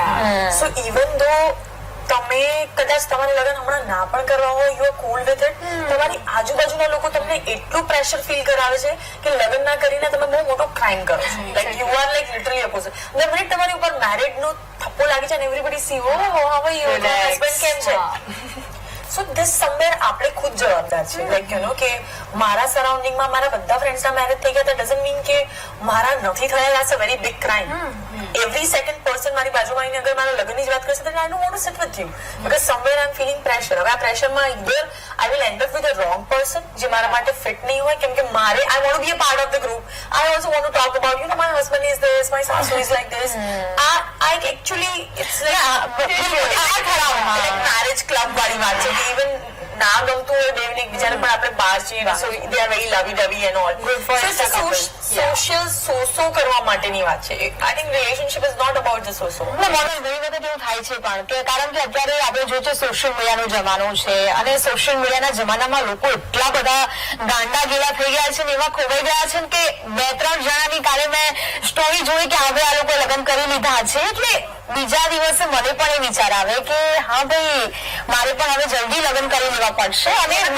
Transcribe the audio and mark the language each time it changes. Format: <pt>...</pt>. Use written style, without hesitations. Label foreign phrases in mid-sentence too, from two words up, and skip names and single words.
<en>so even though</en> <gu>તમે કદાચ તમારે લગ્ન હમણાં ના પણ કરવા હોય,</gu> <en>you are cool with it,</en> <gu>તમારી આજુબાજુના લોકો તમને એટલું</gu> <en>pressure feel</en> <gu>કરાવે છે કે લગ્ન ના કરીને તમે બહુ મોટો ક્રાઇમ કરો છો.</gu> <en>like you are like literally opposite. the minute</en> <gu>તમારી ઉપર મેરિડ નો થપ્પો લાગી જાય ને</gu> <en>everybody see oh how are you,</en> <gu>હસબન્ડ કેમ છે.</gu> <en>so this somewhere</en> <gu>આપણે ખુદ જવાબદાર છે.</gu> <en>like you know</en> <gu>કે મારા સરાઉન્ડિંગમાં મારા બધા ફ્રેન્ડ્સના મેરેજ થઈ ગયા,</gu> <en>that doesn't mean</en> <gu>કે મારા નથી થયા,</gu> <en>that's a very big crime. Every second person</en> <gu>મારી બાજુમાં આવીને અગર મારા લગ્નની જ વાત કરશે તો</gu> <en>I don't want to sit with you because somewhere I'm feeling pressure.</en> <gu>હવે આ પ્રેશરમાં</gu> <en>either I will end up with a wrong person</en> <gu>જે મારા માટે ફિટ નહીં હોય, કેમ કે મારે</gu> <en>I want to be a part of the group. I also want to talk about, you know, my husband is this, my sasu is like this. I actually it's like marriage club</en> <gu>વાળી વાત છે. even ના ગમતું હોય બેવને એકબીજાને પણ આપણે બહાર છીએ,</gu> <en>so they are very lovey dovey and all.</en> <gu>સોશિયલ સોસો કરવા માટેની વાત છે.</gu> <en>I think relationship is not about the so-so.</en> <gu>ઘણી વખત એવું થાય છે પણ કે કારણ કે અત્યારે આપણે જોઈએ છે સોશિયલ મીડિયાનો જમાનો છે અને સોશિયલ મીડિયાના જમાનામાં લોકો એટલા બધા ગાંડા ગેલા થઈ ગયા છે ને એવા ખોવાઈ ગયા છે કે 2-3 જણાની કાલે મેં સ્ટોરી જોઈ કે હવે આ લોકો લગ્ન કરી લીધા છે, એટલે બીજા દિવસે મને પણ એ વિચાર આવે કે હા ભાઈ મારે પણ હવે જલ્દી લગ્ન કરી લેવા પડશે અને</gu>